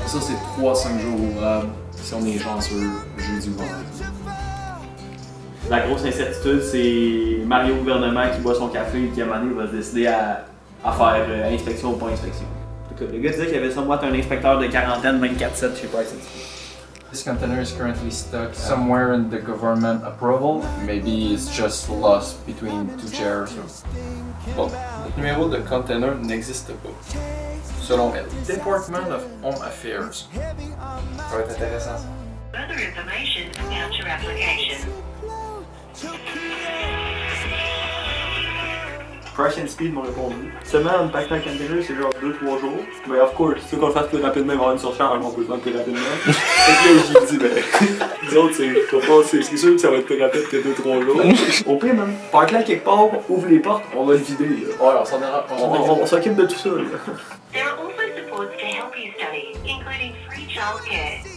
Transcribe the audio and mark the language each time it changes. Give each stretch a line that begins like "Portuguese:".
French: Ça, c'est 3-5 jours ouvrables si on est chanceux, jeudi ou vendredi. La grosse incertitude, c'est Mario Gouvernement qui boit son café et qui à un moment donné va se décider à faire inspection ou pas inspection. Le gars disait qu'il y avait somewhat un inspecteur de quarantaine 24/7, je sais pas si c'est.
English: This container is currently stuck somewhere in the government approval. Maybe it's just lost between two chairs.
French: Bon, le numéro de container n'existe pas, selon elle.
English: Department of Home Affairs.
French: Ça va être intéressant, ça.
English: Further information about your application.
French: Crash and Speed m'ont répondu. Seulement, un pack tank container, c'est genre 2-3 jours. Mais of course, si tu veux qu'on le fasse plus rapidement, il va y avoir une surcharge, on peut le faire plus rapidement. Fait que là, j'ai dit, ben, nous autres, c'est sûr que ça va être plus rapide que 2-3 jours. Au pire, même, parque-là quelque part, ouvre les portes, on va le vider. Là. Ouais, on s'en ira. On s'occupe de tout ça. Là.
English: There are also supports to help you study, including free childcare.